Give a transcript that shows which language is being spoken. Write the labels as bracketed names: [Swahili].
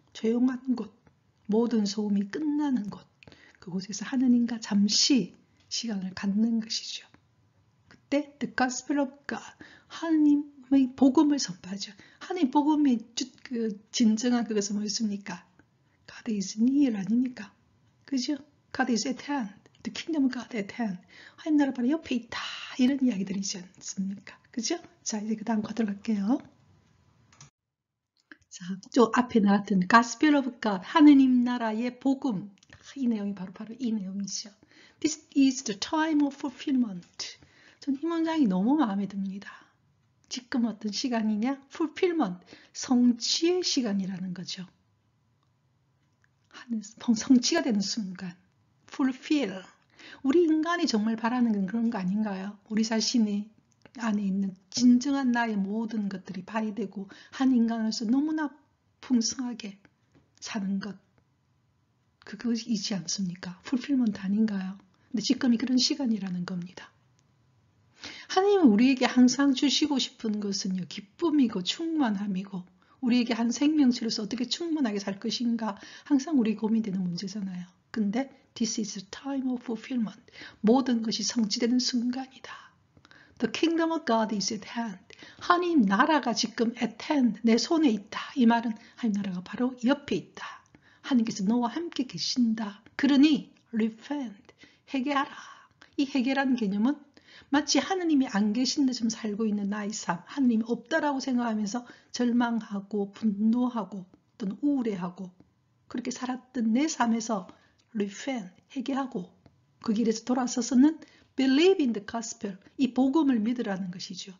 [Korean] 조용한 곳, 모든 소음이 끝나는 곳. 그곳에서 하느님과 잠시 시간을 갖는 것이죠. 그때 the gospel of God, 하느님의 복음을 선포하죠. 하느님 복음의 진정한 그것은 뭐였습니까? [English] God is near 아닙니까? 그죠? God is at hand. The kingdom of God at hand. [Korean] 하나님 나라 바로 옆에 있다. 이런 이야기들이지 않습니까? 그죠? 자, 이제 그 다음 거 들어갈게요. 자, 저 앞에 나왔던 Gospel of God, 하느님 나라의 복음. 이 내용이 바로 이 내용이죠. [English] This is the time of fulfillment. [Korean] 전 이 문장이 너무 마음에 듭니다. 지금 어떤 시간이냐? fulfillment, 성취의 시간이라는 거죠. 성취가 되는 순간. fulfill. 우리 인간이 정말 바라는 건 그런 거 아닌가요? 우리 자신이 안에 있는 진정한 나의 모든 것들이 발휘되고 한 인간으로서 너무나 풍성하게 사는 것. 그것이지 않습니까? 풀필먼트 아닌가요? 근데 지금이 그런 시간이라는 겁니다. 하나님은 우리에게 항상 주시고 싶은 것은요, 기쁨이고 충만함이고, 우리에게 한 생명체로서 어떻게 충분하게 살 것인가 항상 우리 고민되는 문제잖아요. [English] 근데 this is the time of fulfillment. [Korean] 모든 것이 성취되는 순간이다. [English] The kingdom of God is at hand. [Korean] 하나님 나라가 지금 at hand, 내 손에 있다. 이 말은 하나님 나라가 바로 옆에 있다. 하나님께서 너와 함께 계신다. 그러니 repent, 회개하라. 이 회개라는 개념은 마치 하느님이 안 계신 데좀 살고 있는 나의 삶, 하느님이 없다라고 생각하면서 절망하고 분노하고 또는 우울해하고 그렇게 살았던 내 삶에서 repent, 회개하고 그 길에서 돌아서서는 believe in the gospel, 이 복음을 믿으라는 것이죠.